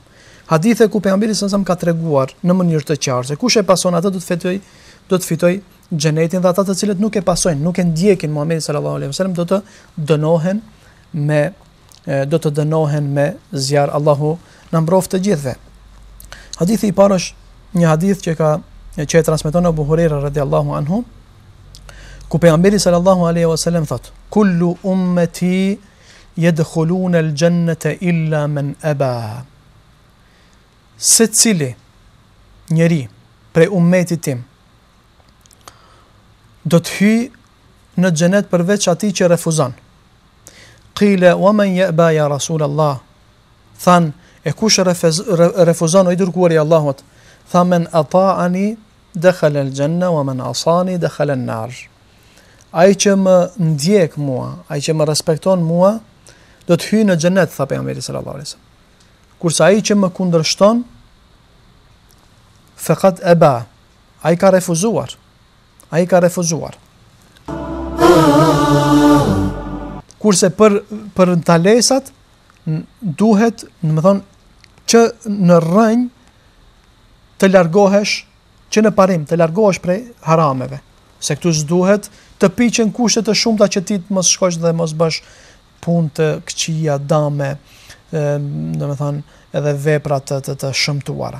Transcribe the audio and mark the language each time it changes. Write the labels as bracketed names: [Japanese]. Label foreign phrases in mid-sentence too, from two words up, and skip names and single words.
[Albanian] Hadithe ku pejgamberi sallallahu ka treguar në mënyrë të qartë se kush e pason atë do të fitojë xhenetin dhe ata të cilët nuk e pasojnë, nuk e ndjekin Muhamedit [Arabic] صلى الله عليه وسلم [Albanian] do të dënohen me zjarr. Allahu na mbroftë të gjithëve. Hadithi i parë është një hadith që e transmeton Abu Huraira [Arabic] رضي الله عنه, [Albanian] ku pejgamberi [Arabic] صلى الله عليه وسلم [Albanian] thot: [Arabic] "كل أمتي يدخلون الجنة إلا من أبى." [Albanian] Se cili njeri prej ummetit tim do të hyjë në xhenet përveç atij që refuzon. [Arabic] قيل ومن يأبى يا رسول الله? [Albanian] Than, e kush refuzon o i dërguari i Allahut? [Arabic] Tha, من أطاعني دخل الجنة ومن عصاني دخل النار. [Albanian] Ai që më ndjek mua, ai që më respekton mua, do të hyjë në xhenet, tha pejgamberi [Arabic] صلى الله عليه وسلم. [Albanian] Kurse ai që më kundërshton, [Arabic] فقد أبى, [Albanian] ai ka refuzuar. Kurse për talesat duhet, do të thonë, që në rrënjë të largohesh, që në parim të largohesh prej harameve, se këtu s'duhet të piqen kushte të shumta që ti të mos shkosh dhe mos bësh punë të këqija, dame, do të thonë, edhe vepra të shëmtuara.